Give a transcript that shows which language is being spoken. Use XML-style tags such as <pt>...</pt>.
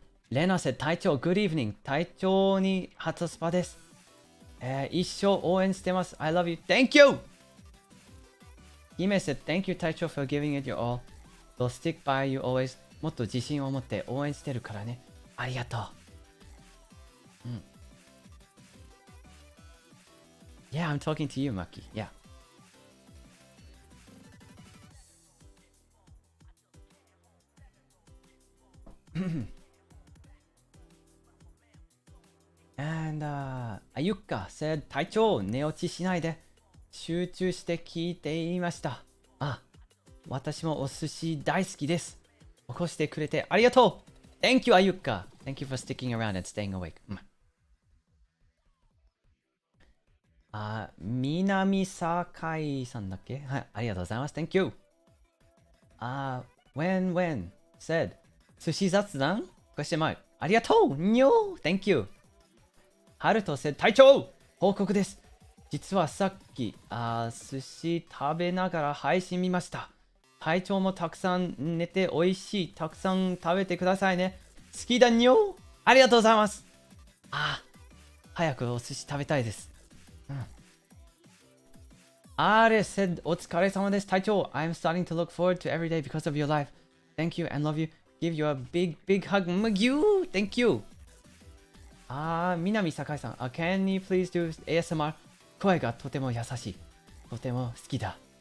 <en>Lena said, Taicho, good evening.</en> <ja>Taicho ni hatsaspa desu. 一生応援してます.</ja> <en>I love you. Thank you! Hime said, thank you, Taicho, for giving it your all. We'll stick by you always.</en> <ja>もっと自信を持って応援してるからね。ありがとう。</ja> <en>Yeah, I'm talking to you, Maki. Yeah. And Ayuka said,</en> <ja>隊長、寝落ちしないで。集中して聞いていました。私もお寿司大好きです。起こしてくれてありがとう。</ja> <en>Thank you, Ayuka. Thank you for sticking around and staying awake.</en> <ja>南坂さんだっけ？はい、ありがとうございます。</ja> <en>Thank you.</en> <ja>When said, 寿司雑談？</ja> <en>question mark. ありがとう。Thank you.</en> <ja>ハルト said, 隊長報告です。実はさっき、寿司食べながら配信見ました。隊長もたくさん寝ておいしい。たくさん食べてくださいね。好きだにょありがとうございます。早くお寿司食べたいです。 Are said, お疲れ様です。</ja> <en>隊長 I'm starting to look forward to every day because of your life. Thank you and love you. Give you a big hug. Thank you. 南坂井さん。Can you please do ASMR?</en> <ja>声がとても優しい。とても好きだ。</ja>